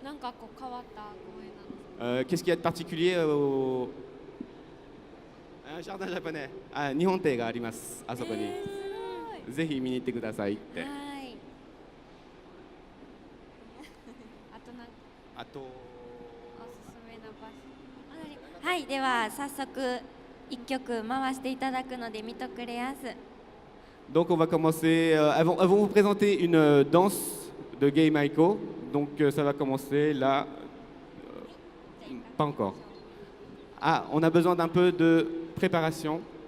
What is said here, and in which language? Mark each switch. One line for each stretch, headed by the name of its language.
Japanese: なんかこう変わった公園なんですか？
French: Qu'est-ce qu'il y a de particulier au un jardin japonais?
Japanese: あ、日本庭があります。あそこに。ぜひ見に行ってくださいって。はいあとなんかあと、おすすめな場所。はい、では早速一曲回していただくので見とくれやす。
French: Donc on va commencer. Elles vont vous présenter une danse de Gay Maiko. Donc ça va commencer là. Pas encore. Ah, on a besoin d'un peu de préparation.